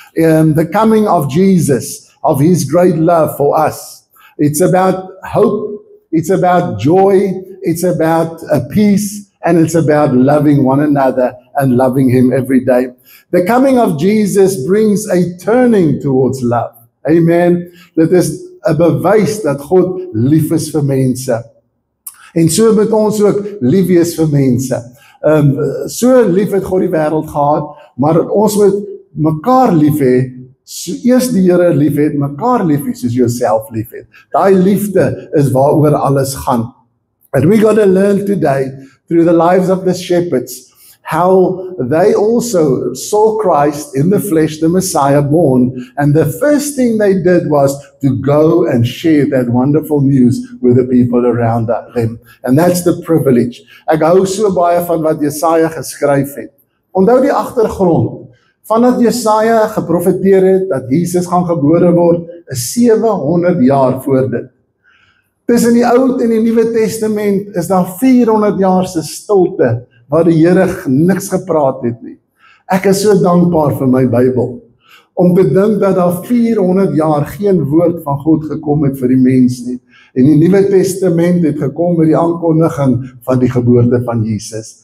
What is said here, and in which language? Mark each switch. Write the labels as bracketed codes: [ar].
[en] The coming of Jesus, of his great love for us. It's about hope, it's about joy, it's about peace, And it's about loving one another and loving Him every day. The coming of Jesus brings a turning towards love. Amen. [af] Dit is 'n bewys dat God lief is vir mense. En so moet ons ook lief wees vir mense. So lief het God die wêreld gehad, maar ons moet mekaar lief hê. So eers die Here lief het, mekaar lief hê soos jouself lief het. Daai liefde is waaroor alles gaan. [en] And we got to learn today through the lives of the shepherds how they also saw Christ in the flesh, the Messiah born, and the first thing they did was to go and share that wonderful news with the people around them. And that's the privilege. [af] Ek hou so baie van wat Jesaja geskryf het. Onthou die agtergrond. Vandat Jesaja geprofeteer het dat Jesus gaan gebore word, is 700 jaar voor dit. Tussen die Ou en die Nuwe Testament is daar 400 jaar se stilte waar die Here niks gepraat het nie. Ek is so dankbaar vir my Bybel om te dink dat daar 400 jaar geen woord van God gekom het vir die mens nie. En die Nuwe Testament het gekom met die aankondiging van die geboorte van Jesus.